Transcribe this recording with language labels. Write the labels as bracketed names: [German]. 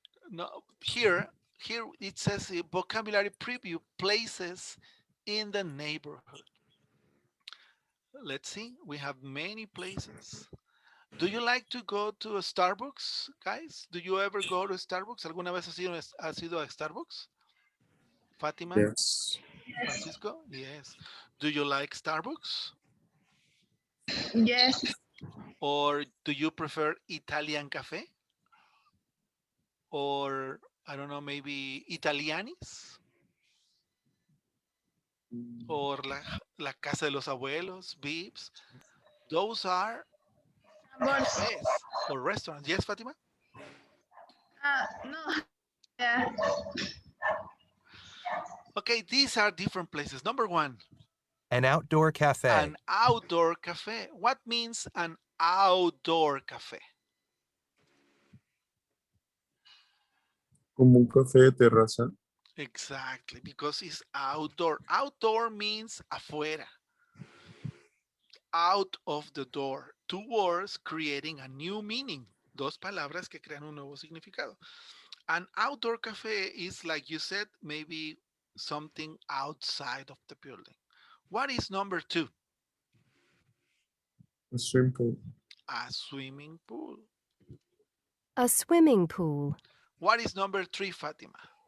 [English] Now, here it says a vocabulary preview places in the neighborhood. Let's see, we have many places. Do you like to go to a Starbucks, guys? Do you ever go to Starbucks? [Spanish] ¿Alguna vez has ido a Starbucks? [English] Fatima? Yes. Francisco? Yes. Do you like Starbucks? Yes. Or do you prefer Italian cafe? Or, I don't know, maybe Italianis? Or la Casa de los Abuelos, Vips? Those are cafes or restaurants. Yes, Fatima? No. Yeah. Okay, these are different places. Number one, An outdoor cafe. an outdoor cafe. What means an outdoor cafe? [Spanish] Como un café de terraza. [English] Exactly, because it's outdoor. Outdoor means afuera, out of the door. Two words creating a new meaning. [Spanish] Dos palabras que crean un nuevo significado. [English] An outdoor cafe is, like you said, maybe something outside of the building. What is number two? A swimming pool. A swimming pool. A swimming pool. What is number three, Fatima?